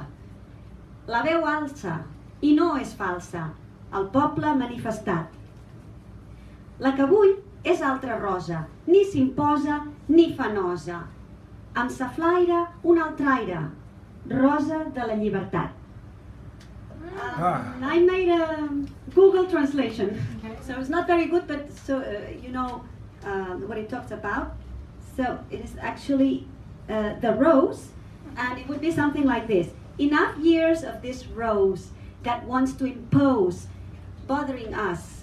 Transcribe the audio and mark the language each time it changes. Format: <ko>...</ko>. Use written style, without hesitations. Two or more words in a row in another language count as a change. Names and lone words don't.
<ca>La veu alça i no és falsa, el poble manifestat. La que vull és altra rosa, ni s'imposa ni fa nosa. Amb sa flaire un altre aire, rosa de la llibertat.</ca> <en>I made a Google translation, so it's not very good, but so you know what it talks about. So it is actually the rose, and it would be something like this. Enough years of this rose that wants to impose, bothering us.</en>